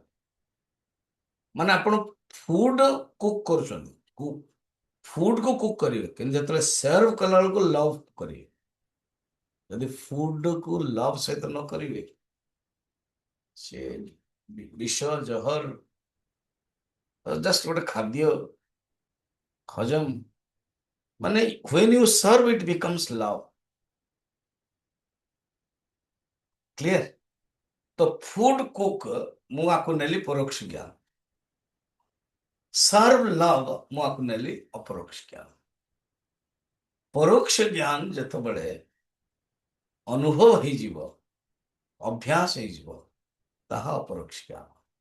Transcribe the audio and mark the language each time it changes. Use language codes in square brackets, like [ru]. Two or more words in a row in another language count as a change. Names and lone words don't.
[or] ମାନେ ଆପଣ [en] food cook [or] କରୁଛନ୍ତି, ଫୁଡ କୁ କୁକ୍ କରିବେ, କିନ୍ତୁ ଯେତେବେଳେ ସର୍ଭ କଲା ବେଳକୁ ଲଭ କରିବେ। ଯଦି ଫୁଡ କୁ ଲଭ ସହିତ ନ କରିବେ, ସେ ବିଷ ଜହର, ଜଷ୍ଟ ଗୋଟେ ଖାଦ୍ୟ ହଜମ, ମାନେ [en] when you serve it becomes love, [or] କ୍ଲିୟର। ତ [en] food cook [or] ମୁଁ ଆକୁ ନେଲି ପରୋକ୍ଷ ଜ୍ଞାନ, [en] serve love [or] ମୁଁ ଆକୁ ନେଲି ଅପରୋକ୍ଷ ଜ୍ଞାନ। ପରୋକ୍ଷ ଜ୍ଞାନ ଯେତେବେଳେ ଅନୁଭବ ହେଇଯିବ, ଅଭ୍ୟାସ ହେଇଯିବ, ତାହା ଅପରୋକ୍ଷ ଜ୍ଞାନ।